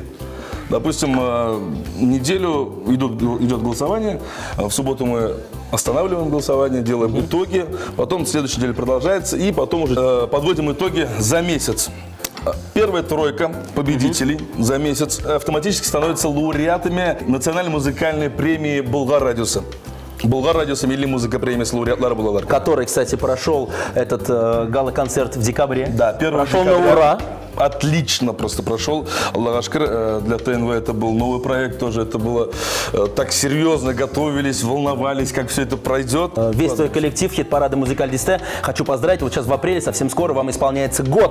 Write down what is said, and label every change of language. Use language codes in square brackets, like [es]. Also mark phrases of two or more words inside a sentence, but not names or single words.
[ru] Допустим, неделю идет голосование, в субботу мы останавливаем голосование, делаем итоги, потом следующая неделя продолжается, и потом уже подводим итоги за месяц. Первая тройка победителей за месяц автоматически становятся лауреатами национальной музыкальной премии «Болгар Радиуса». [tt] «Болгар Радиуса» милли музыка премия лауреатлары Булалар. [ru] Который, кстати, прошел этот гала-концерт в декабре. Да, первый Прошел на декабря. ура. Отлично просто прошел. [tt] Аллах ашкар, [ru] для ТНВ это был новый проект тоже. Это было так серьезно, готовились, волновались, как все это пройдет. Весь твой коллектив хит-парада «Музыкаль Дистя» хочу поздравить. Вот сейчас в апреле, совсем скоро, вам исполняется год.